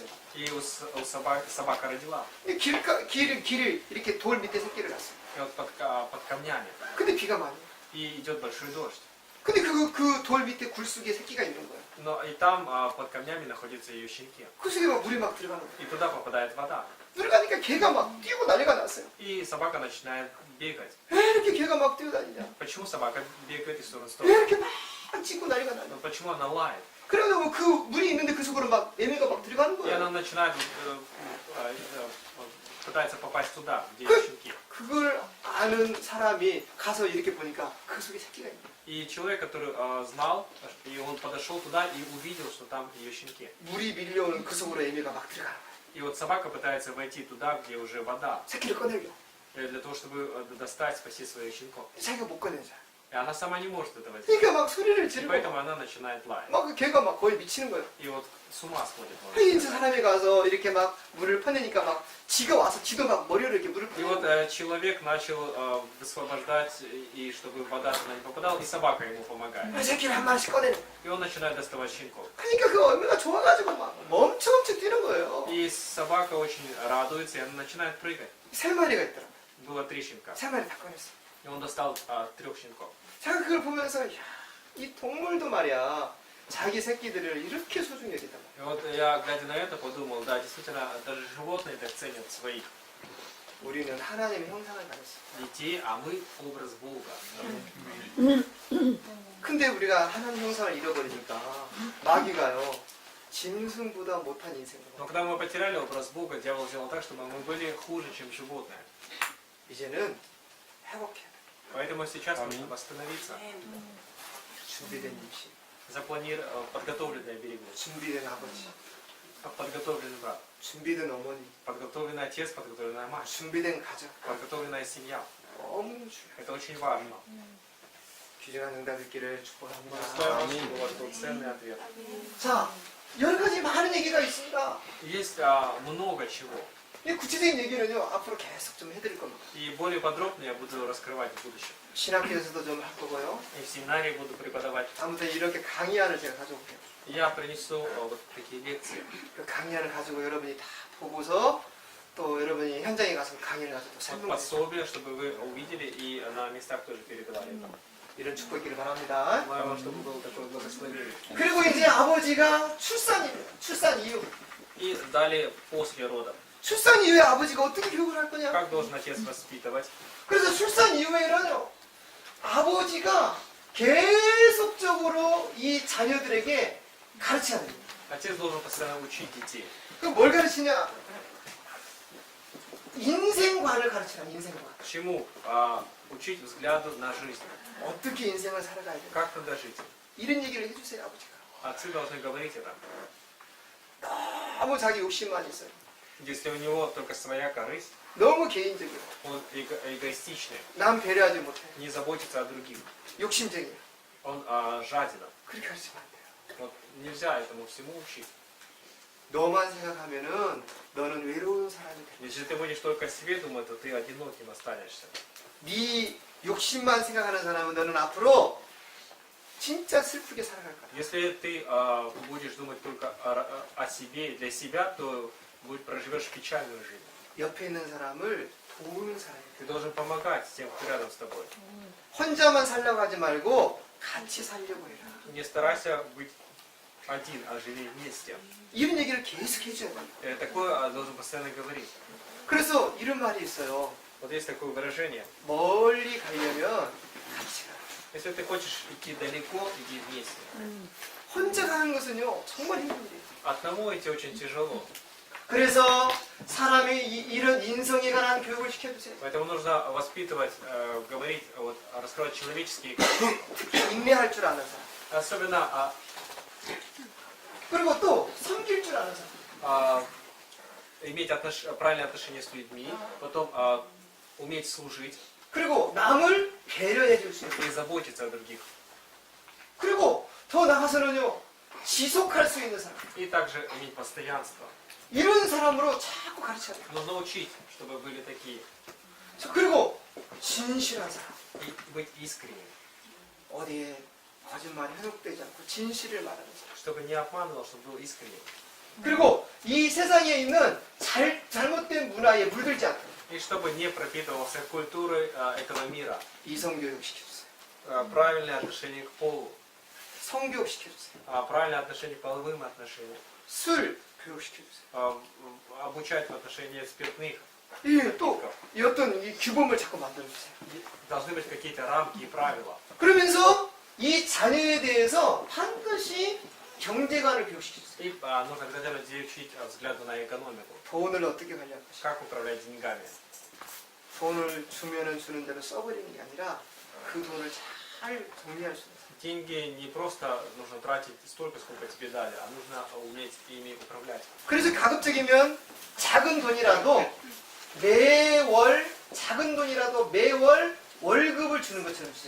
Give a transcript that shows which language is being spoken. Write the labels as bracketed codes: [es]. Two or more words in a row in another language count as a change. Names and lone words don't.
[ru] и у собака родила, [ko] 근데 길을 이렇게 돌 밑에 새끼를 낳았어요. [ru] и вот под камнями, [ko] 근데 비가 많이 와요. [ru] и идет большой дождь. [ko] 근데 그 돌 밑에 굴속에 새끼가 있는 거예요. [ru] Но и там под камнями находятся ее щенки, [ko] 그 속에 막 물이 막 들어가는 거예요. [ru] и туда попадает вода, [ko] 들어가니까 개가 막 뛰고 난리가 났어요. [ru] и собака начинает бегать. [ko] 왜 이렇게 개가 막 뛰어다니냐? [ru] Почему собака бегает из стороны в [ko] 왜 [ru] сторону? [ko] 이렇게 막 짖고 난리가 나냐? [ru] Но почему она лает? [ko] 그러면 그 물이 있는데 그 속으로 막 애매가 막 들어가는 [ru] И [ko] 거예요. [ru] она начинает пытается попасть туда, где [ko] 그- [ru] есть щенки. [ko] 그걸 아는 사람이 가서 이렇게 보니까 그 속에 새끼가 있는 거예요. [ru] И человек, который знал, и он подошел туда и увидел, что там ее щенки. [ko] 물이 밀려오는 그 속으로 애매가 막 들어가는 거예요. [ru] И вот собака пытается войти туда, где уже вода, [ko] 새끼를 꺼내려. [ru] для того, чтобы достать, спасти своих щенков. [ko] 자기가 못 꺼내자. [ru] И она сама не может этого сделать. [ko] 그러니까 막 소리를 [ru] И [ko] 지르고 [ru] поэтому она начинает лаять. [ko] 막 그 개가 막 거의 미치는 거예요. [ru] И вот с ума сходит. можно 하인트 сказать. [ko] 사람이 가서 이렇게 막 물을 퍼내니까 막 지가 와서 지도 막 머리로 이렇게 물을 [ru] И вот [ko] 퍼내고 [ru] человек начал высвобождать, и чтобы вода туда не попадала, и собака ему помогает. [ko] 새끼를 한 마리씩 꺼내는 거예요. [ru] И он начинает доставать щенков. [ko] 그러니까 그 얼마나 좋아가지고 막 멈춰 뛰는 거예요. [ru] И собака очень радуется, и она начинает прыгать. [ko] 세 마리가 있더라고요. [ru] Было 3 щенка. [ko] 세 마리 다 꺼냈어. [ru] И он достал 3 щенков. [ko] 제가 그걸 보면서 야, 이 동물도 말이야 자기 새끼들을 이렇게 소중히 여긴단 말이야. [ru] И вот я, глядя на это, подумал, да, действительно, даже животные так ценят своих. [ko] 우리는 하나님의 형상을 가졌어. [ru] детей, а мы образ Бога. [ko] 근데 우리가 하나님 형상을 잃어버리니까 마귀가요 짐승보다 못한 인생을 [ru] Но когда мы потеряли образ Бога, дьявол сделал так, чтобы мы были хуже, чем животные. [ko] 이제는 회복해야 돼. [ru] Поэтому сейчас нужно восстановиться, [ko] 준비된 임신, [ru] подготовленная беременность, [ko] 준비된 아버지, [ru] подготовленный брат, [ko] 준비된 어머니, [ru] подготовленный отец, подготовленная мать, [ko] 준비된 가정. [ru] подготовленная семья. [ko] 너무 중요해. [ru] Это очень важно. [ko] 귀중한 응답 있기를 축복합니다. [ru] Стоит, чтобы у вас был ценный ответ. [ko] 자, 여러 가지 많은 얘기가 있습니다. [ru] Есть много чего. [ko] 이 구체적인 얘기는요 앞으로 계속 좀 해드릴 겁니다. [ru] И более подробно я буду раскрывать в будущем. [ko] 신학교에서도 좀 할 거고요. [ru] И в семинаре буду преподавать. [ko] 아무튼 이렇게 강의안을 제가 가져올게요. [ru] Я принесу вот такие лекции. [ko] 그 강의안을 가지고 여러분이 다 보고서 또 여러분이 현장에 가서 강의를 가서 또 설명해 [ru] Пособие, чтобы вы увидели и на местах тоже передавали это. [ko] 이런 축복 있기를 바랍니다. [ru] Желаю, чтобы было такое благословение. [ko] 그리고 이제 아버지가 출산 이후 [ru] И далее после родов. [ko] 출산 이후에 아버지가 어떻게 교육을 할 거냐? [ru] Как должен отец воспитывать? [ko] 그래서 출산 이후에는요 아버지가 계속적으로 이 자녀들에게 가르쳐야 됩니다. [ru] Отец должен постоянно учить детей. [ko] 그럼 뭘 가르치냐? 인생관을 가르치라. 인생관. [ru] Чему? Учить взгляду на жизнь. [ko] 어떻게 인생을 살아가야 돼? [ru] Как надо жить? [ko] 이런 얘기를 해주세요 아버지가. [ru] Отцы должны говорить это. [ko] 너무 자기 욕심만 있어요. [ru] Если у него только своя корысть, [ko] 너무 개인적이고 [ru] он эгоистичный, [ko] 남 배려하지 못해. [ru] не заботится о других. [ko] 욕심쟁이야. [ru] Он жаден. [ko] 그렇게 가르치면 안 돼요. [ru] Вот нельзя этому всему учить. [ko] 너만 생각하면은 너는 외로운 사람이 돼. [ru] Если ты будешь только о себе думать, то ты одиноким останешься. [ko] 네 욕심만 생각하는 사람은 너는 앞으로 진짜 슬프게 살아갈 거야. [ru] Если ты будешь думать только о себе, для себя, то проживешь печальную жизнь. [ko] 옆에 있는 사람을 도우는 사람이 돼. [ru] Ты должен помогать тем, кто рядом с тобой. [ko] 혼자만 살려고 하지 말고 같이 살려고 해라. [ru] Не старайся быть один, а живи вместе. [ko] 이런 얘기를 계속 해줘야 돼. [ru] Такое должен постоянно говорить. [ko] 그래서 이런 말이 있어요. [ru] Вот есть такое выражение. [ko] 멀리 가려면 같이 가. [ru] Если ты хочешь идти далеко, иди вместе. [ko] 혼자 가는 것은요 정말 힘든 일이에요. [ru] Одному идти очень тяжело. [ko] 그래서 사람이 이런 인성에 관한 교육을 시켜주세요. [ru] Поэтому нужно воспитывать, говорить, раскрывать человеческие качества. [ko] 특히 인내할 줄 아는 사람. [ru] Особенно [ko] 그리고 또 섬길 줄 아는 사람. [ru] иметь правильное отношение с людьми, потом уметь служить [ko] 그리고 남을 배려해 줄 수 있는. [ru] и заботиться о других. [ko] 그리고 더 나가서는요 지속할 수 있는 사람. [ru] И также иметь постоянство. [ko] 이런 사람으로 자꾸 가르쳐야 돼요. [ru] Нужно учить, чтобы были такие. [ko] 그리고 진실한 사람. [ru] И быть искренним. [ko] 어디에 거짓말이 현혹되지 않고 진실을 말하는 사람. [ru] Чтобы не обманывал, чтобы был искренним. [ko] 그리고 이 세상에 있는 잘못된 문화에 물들지 않고 [ru] И чтобы не пропитывался культурой этого мира. [ko] 이성교육 시켜주세요. [ru] Правильное отношение к полу. [ko] 성교육 시켜주세요. [ru] Правильное отношение к половым отношениям. [ko] 술 교육 시켜주세요. [ru] Обучать в отношении спиртных. [ko] 또 이 어떤 이 규범을 자꾸 만들어주세요. [ru] Должны быть какие-то рамки и правила. [ko] 그러면서 이 자녀에 대해서 반드시 경제관을 교육시켜주세요. [ru] И нужно обязательно учить взгляду на экономику. [ko] 돈을 어떻게 관리할 것인가. [ru] Как управлять деньгами. [ko] 돈을 주면은 주는 대로 써버리는 게 아니라 그 돈을 잘 정리할 수 있는. [ru] Деньги не просто нужно тратить столько, сколько тебе дали, а нужно уметь ими управлять. [ko] 그래서 가급적이면 작은 돈이라도 매월 월급을 주는 것처럼 주세요.